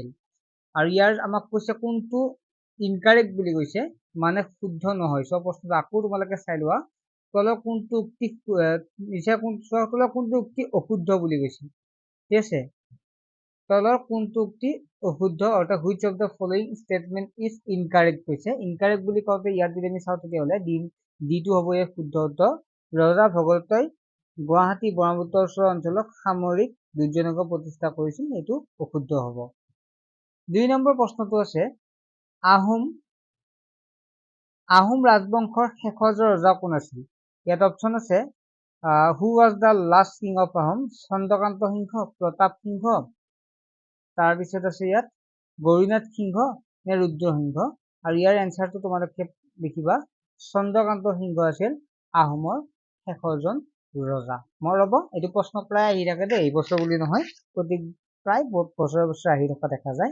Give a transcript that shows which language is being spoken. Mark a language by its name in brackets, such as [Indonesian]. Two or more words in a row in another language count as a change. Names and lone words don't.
[Assamese] আৰু ইয়াৰ আমাক কৈছে কোনটো ইনকাৰেক্ট বুলি কৈছে, মানে শুদ্ধ নহয়। চব প্ৰশ্নটো আকৌ তোমালোকে চাই লোৱা, তলৰ কোনটো উক্তি অশুদ্ধ বুলি কৈছে। ঠিক আছে, তলৰ কোনটো উক্তি অশুদ্ধ, অৰ্থাৎ [English] which of the following statement is incorrect [Assamese] কৈছে। ইনকাৰেক্ট বুলি কওঁতে ইয়াত যদি আমি চাওঁ তেতিয়াহ'লে ডিটো হ'ব এই শুদ্ধ উত্তৰ। ৰজা ভগদত্তই গুৱাহাটী ব্ৰহ্মপুত্ৰ ওচৰৰ অঞ্চলক সামৰিক দুৰ্যনগৰ প্ৰতিষ্ঠা কৰিছিল, এইটো অশুদ্ধ হ'ব। 2 নম্বৰ প্ৰশ্নটো আছে আহোম ৰাজবংশৰ শেষৰ ৰজা কোন আছিল? ইয়াত অপশ্যন আছে [English] who was the last king of Ahom? [Assamese] চন্দ্ৰকান্ত সিংহ, প্ৰতাপ সিংহ, তাৰপিছত আছে ইয়াত গৌৰীনাথ সিংহ নে ৰুদ্ৰ সিংহ। আৰু ইয়াৰ এনচাৰটো তোমালোকে লিখিবা চন্দ্ৰকান্ত সিংহ আছিল আহোমৰ শেষৰজন ৰজা। মই ৰ'ব, এইটো প্ৰশ্ন প্ৰায় আহি থাকে দেই, এইবছৰ বুলি নহয়, প্ৰায় বছৰে আহি থকা দেখা যায়।